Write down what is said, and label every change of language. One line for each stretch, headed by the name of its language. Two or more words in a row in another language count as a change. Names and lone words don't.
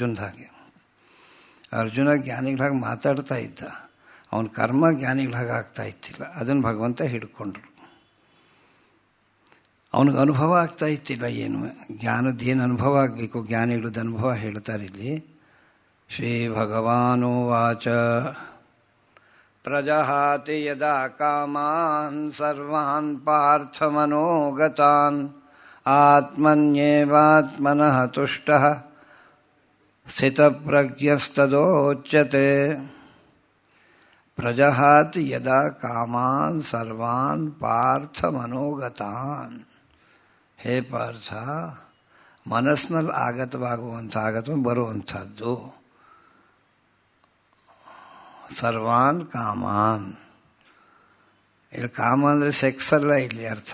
Kannada: ಅರ್ಜುನ ಜ್ಞಾನಿಗಳಾಗಿ ಮಾತಾಡ್ತಾ ಇದ್ದ, ಅವನ ಕರ್ಮ ಜ್ಞಾನಿಗಳಾಗಿ ಆಗ್ತಾ ಇತ್ತಿಲ್ಲ. ಅದನ್ನು ಭಗವಂತ ಹಿಡ್ಕೊಂಡ್ರು. ಅವನಿಗೆ ಅನುಭವ ಆಗ್ತಾ ಇತ್ತಿಲ್ಲ. ಏನು ಜ್ಞಾನದ್ದೇನು ಅನುಭವ ಆಗಬೇಕು, ಜ್ಞಾನಿಗಳದ್ದು ಅನುಭವ ಹೇಳ್ತಾರೆ ಇಲ್ಲಿ.
Sanskrit: ಶ್ರೀ ಭಗವಾನುವಾಚ ಪ್ರಜಹಾತಿ ಯದಾ ಕಾಮಾನ್ ಸರ್ವಾನ್ ಪಾರ್ಥಮನೋಗತಾನ್ ಆತ್ಮನ್ಯೇವಾತ್ಮನಃ ತುಷ್ಟಃ ಸ್ಥಿತಪ್ರಜ್ಞಸ್ತದೋಚ್ಯತೆ. ಪ್ರಜಹಾತಿ ಯದಾ ಕಾಮಾನ್ ಸರ್ವಾನ್ ಪಾರ್ಥಮನೋಗತಾನ್. ಹೇ ಪಾರ್ಥ,
Kannada: ಮನಸ್ಸಿನಲ್ಲಿ ಬರುವಂಥದ್ದು
Sanskrit: ಸರ್ವಾನ್ ಕಾಮಾನ್.
Kannada: ಇಲ್ಲಿ ಕಾಮ ಅಂದರೆ ಸೆಕ್ಸ್ ಅಲ್ಲ ಇಲ್ಲಿ ಅರ್ಥ.